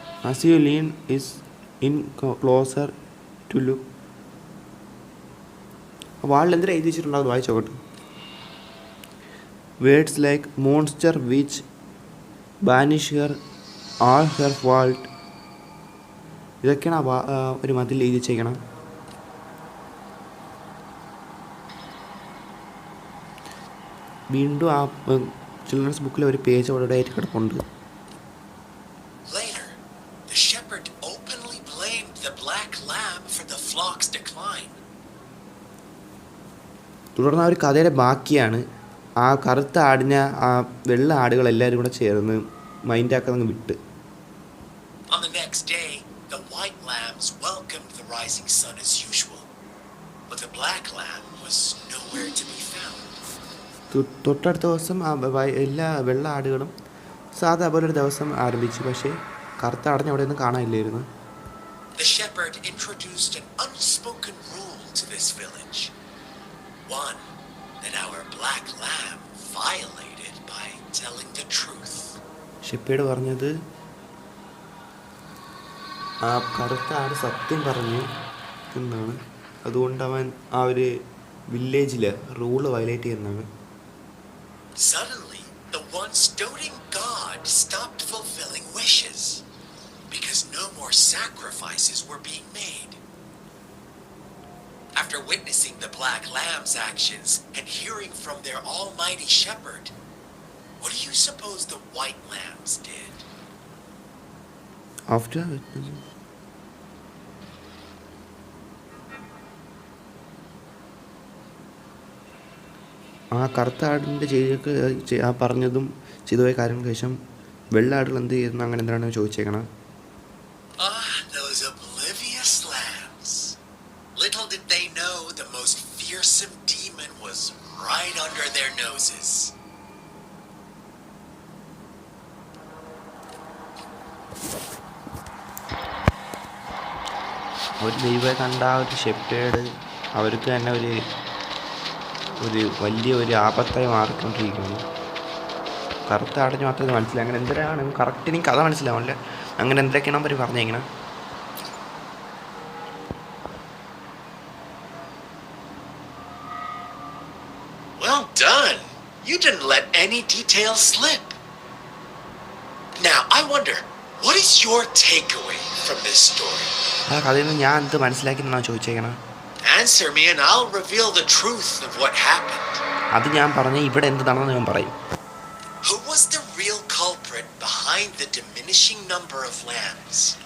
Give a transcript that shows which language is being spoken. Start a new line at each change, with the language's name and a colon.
English: As you lean is in closer to look.
Malayalam: വാളിൽ എന്തെങ്കിലും എഴുതി വെച്ചിട്ടുണ്ടാവും, വായിച്ചു നോക്കട്ടെ.
English: Words like monster, which, banish her all her fault.
Malayalam: ഇതൊക്കെയാണ് ഒരു മതിൽ എഴുതി ചെയ്യണം. വീണ്ടും ആ ചിൽഡ്രൻസ് ബുക്കിൽ ഒരു പേജ് അവിടെ ആയിട്ട് കിടപ്പുണ്ട്.
English: Later, the shepherd openly blamed the black lamb for the flock's decline.
Malayalam: തുടർന്ന് ആ ഒരു കഥയുടെ ബാക്കിയാണ്. ആ കറുത്ത ആടിനെ ആ വെള്ള ആടുകൾ എല്ലാവരും കൂടെ ചേർന്ന് മൈൻഡാക്കാൻ വിട്ട്.
English: On the next day, the white lambs welcomed the rising sun as usual, but the black lamb was nowhere to be found.
Malayalam: തൊട്ടടുത്ത ദിവസം എല്ലാ വെള്ള ആടുകളും സാധാ പോലെ ഒരു ദിവസം ആരംഭിച്ചു. പക്ഷേ കറുത്ത ആടിനെ അവിടെ ഒന്നും കാണാനില്ലായിരുന്നു.
English: The shepherd introduced an unspoken rule to this village. One that our black lamb violated by telling the truth.
Malayalam: Shepherd പറഞ്ഞത് ആ കറുത്ത ആട് സത്യം പറഞ്ഞു എന്നാണ്. അതുകൊണ്ട് അവൻ ആ ഒരു വില്ലേജിൽ റൂള് വയലേറ്റ് ചെയ്യുന്നതാണ്.
English: Suddenly, the once doting god stopped fulfilling wishes because no more sacrifices were being made. After witnessing the black lamb's actions and hearing from their almighty shepherd, what do you suppose the white lambs did? After
Malayalam: ആ കറുത്ത ആടിൻ്റെ ആ പറഞ്ഞതും ചെയ്തുപോയ കാര്യങ്ങൾക്ക് ശേഷം വെള്ള ആടുകൾ എന്ത് ചെയ്യുന്നു അങ്ങനെ എന്താണ് ചോദിച്ചേക്കണം.
English: Those oblivious lambs. Little did they know the most fearsome demon was right under their noses.
Malayalam: ഒരു ദൈവത്തെ കണ്ട ആ ഒരു ഷെപ്പേഡ് അവർക്ക് തന്നെ ഒരു വലിയ ഒരു ആപത്തായി മാറിക്കൊണ്ടിരിക്കുന്നു. കറുത്ത ആടിന് മാത്രമേ മനസ്സിലായി. അങ്ങനെ എന്തിനാണ് കറക്റ്റ് എനിക്ക് കഥ മനസ്സിലാവില്ല. അങ്ങനെ എന്തൊക്കെയാണ് അവർ പറഞ്ഞേങ്ങനെ.
English: Well done. You didn't let any details slip. Now, I wonder, what is your takeaway from this story?
Malayalam: ആ കഥയിൽ നിന്ന് ഞാൻ എന്ത് മനസ്സിലാക്കിയെന്നാണ് ചോദിച്ചേക്കണം.
English: Answer me and I'll reveal the truth of what happened.
Malayalam: അത് ഞാൻ പറഞ്ഞ ഇവിടെ എന്ത് നടന്നെന്ന് ഞാൻ പറയും.
English: Who was the real culprit behind the diminishing number of lambs?